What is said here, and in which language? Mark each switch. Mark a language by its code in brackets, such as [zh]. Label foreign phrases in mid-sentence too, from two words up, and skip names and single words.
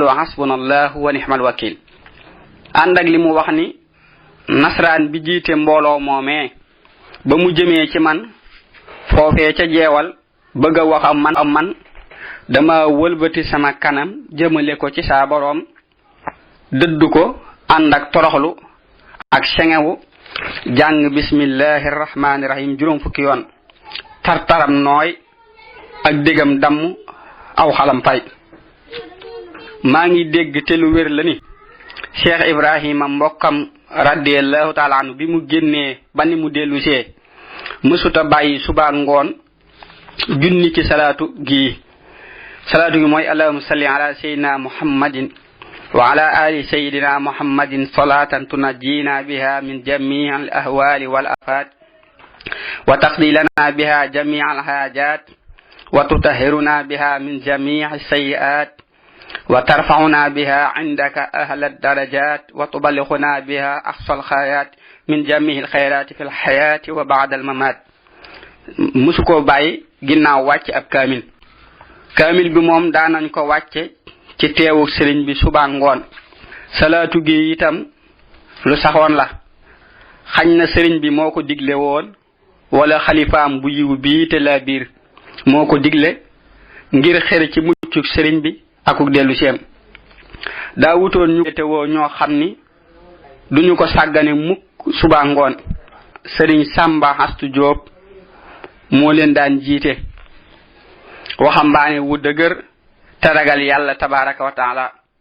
[ar] حسبنا الله ونعم الوكيل [wo] ànd ak li mu wax ni nasraan bi jiite mbooloo moomee ba mu jëmee ci man foofee ca jeewal bëgg a wax am man dama wëlbati sama kanam jëmale ko ci saa boroom dëdd ko ànd ak toroxlu ak sengewu jàng [ar] بسم الله الرحمن الرحيم [wo] juróom fukki yoon tartaram nooy ak dégam damm aw xalam fay maa ngi dégg te lu wér la ni Cheikh Ibrahima mbokkam [ar] رضي الله تعالى عنه [wo] bi mu génnee ba ni mu dellu see mësuta bàyyi suba ngoon junni ci salaatu gi mooy [ar] اللهم صل على سيدنا محمد وعلى آل سيدنا محمد صلاة تنجينا بها من جميع الأهوال والآفات وتقضي لنا بها جميع الحاجات وتطهرنا بها من جميع السيئات وترفعنا بها عندك أعلى الدرجات وتبلغنا بها أقصى الغايات من جميع الخيرات في الحياة وبعد الممات [wo] musu ko bàyyi ginnaaw wàcc ab kaamil kaamil bi moom daanañ ko wàcce ci teewu sëriñ bi suba ngoon salaatu gi itam lu saxoon la xañ na sëriñ bi moo ko digle woon wala xalifaam bu yiw bii te la biir moo ko digle ngir xër ci muccuk sëriñ bi akuk dellu seem daa wutoon ñu te woo ñoo xam ni duñu ko sàggane mukk suba ngoon sëriñ Samba Astu Jóob moo leen daan jiite waxambaane wu dëgër te ragal yàlla [ar] تبارك وتعالى